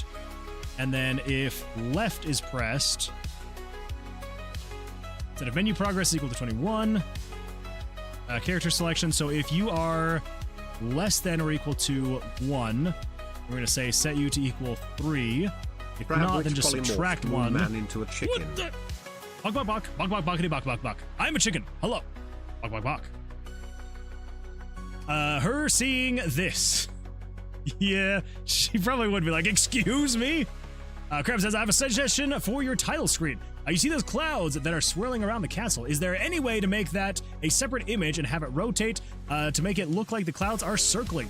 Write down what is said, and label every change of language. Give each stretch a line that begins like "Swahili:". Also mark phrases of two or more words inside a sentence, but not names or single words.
English: And then if left is pressed, instead of menu progress is equal to 21. Character selection, so if you are less than or equal to 1, we're going to say set you to equal 3. If not, then just subtract 1. Man into a chicken. What the? Bok, bok, bok. Bok, bok, bokkity, bok, bok, bok. I'm a chicken. Hello. Bok, bok, bok. Her seeing this. Yeah, she probably would be like, excuse me? Crab says, I have a suggestion for your title screen. You see those clouds that are swirling around the castle. Is there any way to make that a separate image and have it rotate to make it look like the clouds are circling?